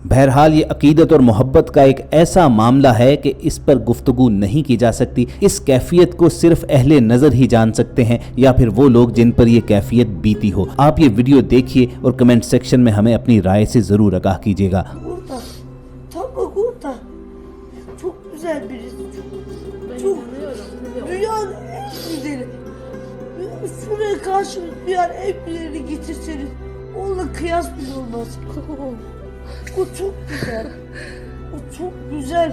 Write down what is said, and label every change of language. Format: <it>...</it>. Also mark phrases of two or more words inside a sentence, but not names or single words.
<ur>بہرحال یہ عقیدت اور محبت کا ایک ایسا معاملہ ہے کہ اس پر گفتگو نہیں کی جا سکتی. اس کیفیت کو صرف اہلِ نظر ہی جان سکتے ہیں یا پھر وہ لوگ جن پر یہ کیفیت بیتی ہو. آپ یہ ویڈیو دیکھیے اور</ur> <en>comment section</en> <ur>میں ہمیں اپنی رائے سے ضرور آگاہ کیجیے گا.</ur> <tr>Çok güzel birisi. Çok dünyanın en güzeli. Şuraya karşı dünyanın en güzelini getirseniz onunla kıyas bile olmaz. O çok güzel. O çok güzel.</tr>